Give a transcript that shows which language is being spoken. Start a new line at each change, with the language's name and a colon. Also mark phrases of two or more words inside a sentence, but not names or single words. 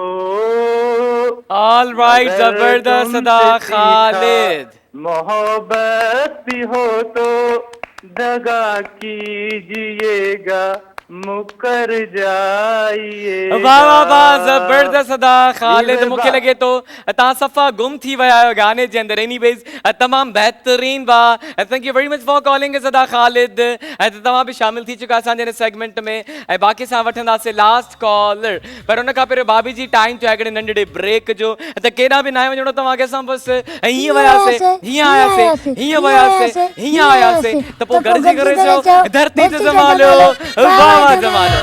English: All right,
Urdu: अगर जबरदस्त तुमसे
Sindhi: अदा
Urdu: सीखा खालिद। محبت بھی ہو تو دغا کیجیے گا، مکر جائیے.
Sindhi: वाह वाह वाह, जबरदस्त अदा खालिद। मूंखे लॻे थो तव्हां सफ़ा गुम थी विया आहियो गाने जे अंदरि। एनीवेज़ तमामु बहितरीन वाह,
English: Thank you very much for calling us अदा खालिद।
Sindhi: ऐं तव्हां बि शामिल थी चुका असांजे हिन सेगमेंट में। ऐं बाक़ी सां वठंदासीं
English: last caller,
Sindhi: पर उन खां पहिरियों भाभी जी टाइम थियो आहे हिकिड़े नंढड़े ब्रेक जो। त केॾा बि न आहे वञिणो तव्हांखे, असां बसि हीअं वियासीं, हीअं आयासीं, हीअं वियासीं, हीअं आयासीं, त पोइ गॾिजी करे चओ धरती ते ज़मालो, वाह वाह ज़मालो।